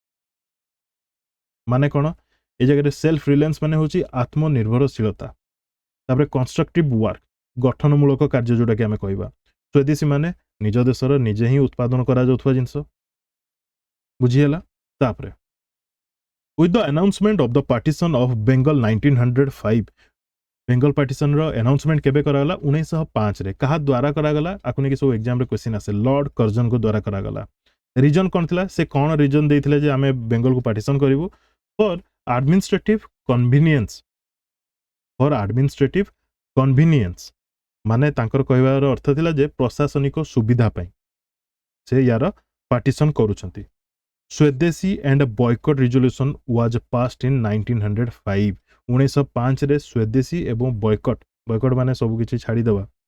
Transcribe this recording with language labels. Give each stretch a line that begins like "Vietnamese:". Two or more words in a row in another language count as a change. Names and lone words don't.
Odia: ମାନେ କ'ଣ ଏ ଜାଗାରେ
English: self reliance
Odia: ମାନେ ହେଉଛି ଆତ୍ମନିର୍ଭରଶୀଳତା ତାପରେ
English: constructive work
Odia: ଗଠନମୂଳକ କାର୍ଯ୍ୟ ଯୋଉଟାକି ଆମେ କହିବା ସ୍ୱଦେଶୀ ମାନେ ନିଜ ଦେଶର ନିଜେ ହିଁ ଉତ୍ପାଦନ କରାଯାଉଥିବା ଜିନିଷ ବୁଝିହେଲା ତାପରେ
English: with the announcement of the partition of Bengal 1905 Bengal partition announcement
Odia: କେବେ କରାଗଲା 1905ରେ କାହା ଦ୍ୱାରା କରାଗଲା ଆକୁ ନେଇକି ସବୁ ଏକ୍ଜାମରେ କ୍ୱେଶ୍ଚିନ୍ ଆସେ ଲର୍ଡ କର୍ଜନଙ୍କ ଦ୍ୱାରା କରାଗଲା ରିଜନ୍ କ'ଣ ଥିଲା ସେ କ'ଣ ରିଜନ୍ ଦେଇଥିଲେ ଯେ ଆମେ ବେଙ୍ଗଲକୁ ପାର୍ଟିସନ କରିବୁ
English: for administrative
Odia: କନଭିନିଏନ୍ସ ମାନେ ତାଙ୍କର କହିବାର ଅର୍ଥ ଥିଲା ଯେ ପ୍ରଶାସନିକ ସୁବିଧା ପାଇଁ ସେ ୟାର ପାର୍ଟିସନ କରୁଛନ୍ତି
English: Swadeshi and boycott resolution was passed in 1905
Odia: 1905ରେ ସ୍ୱଦେଶୀ ଏବଂ ବୟକଟ୍ ମାନେ ସବୁକିଛି ଛାଡ଼ିଦେବା